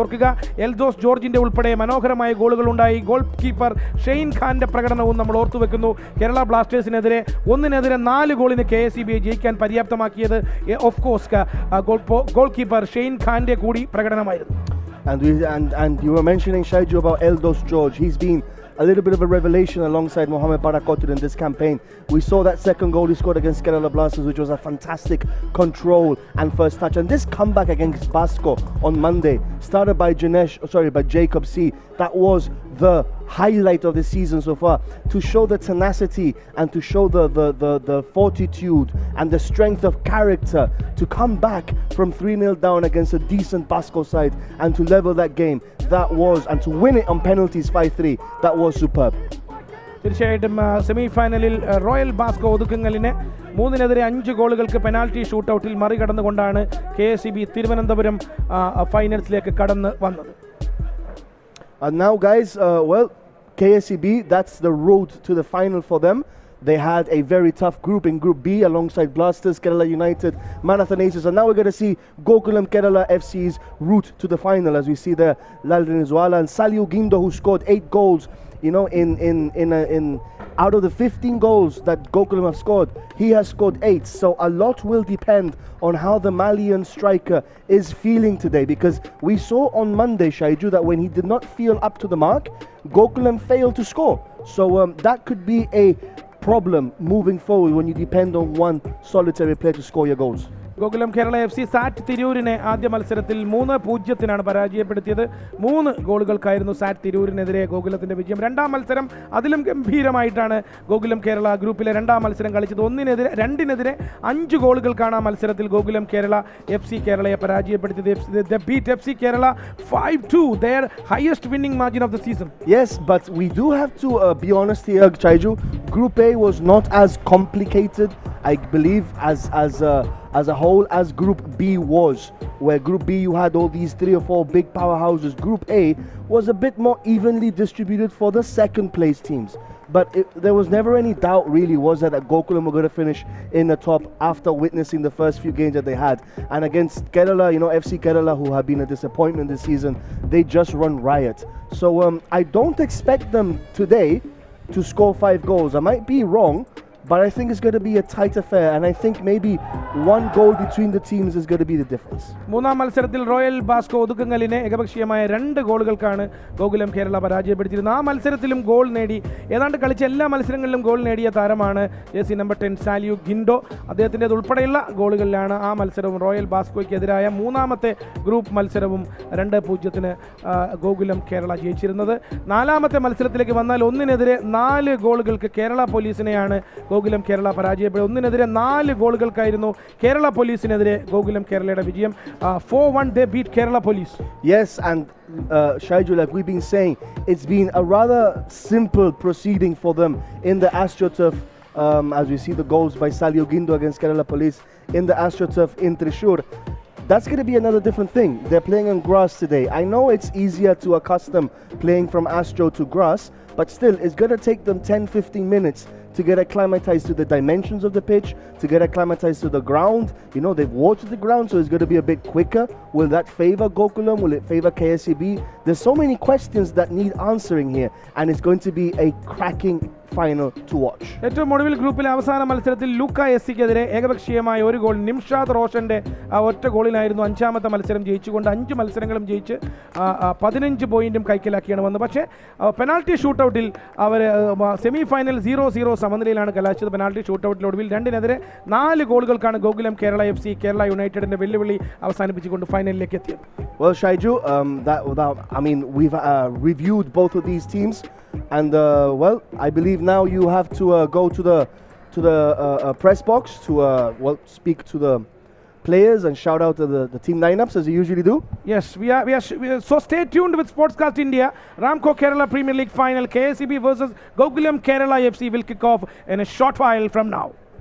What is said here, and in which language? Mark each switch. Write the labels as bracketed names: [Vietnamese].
[Malayalam] ഓർക്കുക, എൽദോസ് ജോർജിൻ്റെ ഉൾപ്പെടെ മനോഹരമായ ഗോളുകൾ ഉണ്ടായി. ഗോൾ കീപ്പർ ഷെയ്ൻ ഖാൻ്റെ പ്രകടനവും നമ്മൾ ഓർത്തുവെക്കുന്നു. കേരള ബ്ലാസ്റ്റേഴ്സിനെതിരെ 1-4 ഗോളിന് KSEBയെ ജയിക്കാൻ പര്യാപ്തമാക്കിയത് [English] of course [Malayalam] goal keeper Shane ഖാൻ്റെ കൂടി പ്രകടനമായിരുന്നു. [English] And you were mentioning, Shaiju, about Eldos George. He's been a little bit of a revelation alongside Mohamed Parakotul in this campaign. We saw that second goal he scored against Kerala Blasters, which was a fantastic control and first touch. And this comeback against Basco on Monday, started by Jacob C. That was the highlight of the season so far, to show the tenacity and to show the fortitude and the strength of character to come back from 3-0 down against a decent Basco side and to level that game. That was, and to win it on penalties 5-3, that was superb. [Malayalam] തീർച്ചയായിട്ടും semi ഫൈനലിൽ royal Basco ഒതുക്കുങ്ങലിനെ 3-5 ഗോളുകൾക്ക് penalty ഷൂട്ടൗട്ടിൽ മറികടന്നുകൊണ്ടാണ് KSEB Thiruvananthapuram ഫൈനൽസിലേക്ക് കടന്നു വന്നത്. [English] And now guys, well, KSEB, that's the road to the final for them. They had a very tough group in Group B alongside Blasters, Kerala United, Marathon Aces, and now we're going to see Gokulam Kerala FC's route to the final, as we see there Lalrin Zwala and Saliu Gindo, who scored 8 goals. You know, in out of the 15 goals that Gokulam have scored, he has scored 8. So a lot will depend on how the Malian striker is feeling today, because we saw on Monday, Shaiju, that when he did not feel up to the mark, Gokulam failed to score. So that could be a problem moving forward when you depend on one solitary player to score your goals. [Malayalam] Gokulam Kerala FC സാറ്റ് തിരൂരിനെ ആദ്യ മത്സരത്തിൽ 3-0 പരാജയപ്പെടുത്തിയത്. 3 ഗോളുകൾക്കായിരുന്നു സാറ്റ് തിരൂരിനെതിരെ ഗോകുലത്തിന്റെ വിജയം. രണ്ടാം മത്സരം അതിലും ഗംഭീരമായിട്ടാണ് ഗോകുലം കേരള ഗ്രൂപ്പിലെ രണ്ടാം മത്സരം കളിച്ചത്. 2-നെതിരെ 5 ഗോളുകൾക്കാണ് ആ മത്സരത്തിൽ ഗോകുലം കേരള FC കേരളയെ പരാജയപ്പെടുത്തിയത്. [English] They beat FC Kerala 5-2, their highest winning margin of the season. Yes, but we do have to be honest here, Chaiju. Group A was not as complicated, I believe, as a whole as Group B was, where Group B you had all these 3 or 4 big powerhouses. Group A was a bit more evenly distributed for the second place teams, but there was never any doubt really, was that Gokulam were going to finish in the top after witnessing the first few games that they had. And against Kerala, you know, FC Kerala, who have been a disappointment this season, they just run riot. So I don't expect them today to score 5 goals. I might be wrong, but I think it's going to be a tight affair, and I think maybe 1 goal between the teams is going to be the difference. [Malayalam] മൂന്നാം മത്സരത്തിൽ royal Basco ഒതുക്കുങ്ങലിനെ ഏകപക്ഷീയമായ 2 ഗോളുകൾക്കാണ് ഗോകുലം കേരള പരാജയപ്പെടുത്തിയിരുന്നത്. ആ മത്സരത്തിലും goal നേടി, ഏതാണ്ട് കളിച്ച എല്ലാ മത്സരങ്ങളിലും ഗോൾ നേടിയ താരമാണ് ജേഴ്സി നമ്പർ 10 സാലിയു ഗിൻഡോ. അദ്ദേഹത്തിൻ്റെ ഉൾപ്പെടെയുള്ള ഗോളുകളിലാണ് ആ മത്സരവും റോയൽ ബാസ്കോയ്ക്കെതിരായ 3ാമത്തെ ഗ്രൂപ്പ് മത്സരവും 2-0 ഗോകുലം കേരള ജയിച്ചിരുന്നത്. 4ാമത്തെ മത്സരത്തിലേക്ക് വന്നാൽ 1-നെതിരെ 4 ഗോളുകൾക്ക് കേരള പോലീസിനെയാണ് ഗോകുലം കേരള പരാജയപ്പെടും. 1-നെതിരെ 4 ഗോളുകൾക്കായിരുന്നു കേരള പോലീസിനെതിരെ ഗോകുലം കേരളയുടെ വിജയം. [English] 4-1 they beat Kerala Police. Yes, and Shaiju, like we've been saying, it's been a rather simple proceeding for them in the AstroTurf, as we see the goals by Saliu Gindo against Kerala Police in the AstroTurf in Thrissur. That's going to be another different thing. They're playing on grass today. I know it's easier to accustom playing from Astro to grass, but still it's going to take them 10-15 minutes to get acclimatized to the dimensions of the pitch, to get acclimatized to the ground. You know, they've watered the ground, so it's going to be a bit quicker. Will that favor Gokulam? Will it favor KSEB? There's so many questions that need answering here, and it's going to be a cracking final to watch. [Malayalam] ഏറ്റവും ഒടുവിൽ ഗ്രൂപ്പിലെ അവസാന മത്സരത്തിൽ ലൂക്ക എസ്സിക്കെതിരെ ഏകപക്ഷീയമായ 1 goal Nimshad റോഷന്റെ ഒറ്റ ഗോളിനായിരുന്നു 5ാമത്തെ മത്സരം ജയിച്ചുകൊണ്ട് 5 മത്സരങ്ങളും ജയിച്ച് 15 പോയിന്റും കൈക്കലാക്കിയാണ് വന്നത്. പക്ഷേ പെനാൽറ്റി ഷൂട്ടൗട്ടിൽ അവർ സെമി ഫൈനൽ 0-0 സമനിലയിലാണ് കലാശിച്ചത്. പെനാൽറ്റി ഷൂട്ടൗട്ടിൽ ഒടുവിൽ 2-നെതിരെ 4 ഗോളുകൾക്കാണ് ഗോകുലം കേരള FC കേരള യുണൈറ്റഡിന്റെ വെല്ലുവിളി അവസാനിപ്പിച്ചുകൊണ്ട് ഫൈനലിലേക്ക് എത്തിയത്. [English] Well, Shaiju, I mean, we've reviewed both of these teams, and well, I believe now you have to go to the press box to well, speak to the players and shout out to the team lineups as you usually do. Yes, we are so stay tuned with Sportscast India. Ramco Kerala Premier League final, KSEB versus Gokulam Kerala FC will kick off in a short while from now.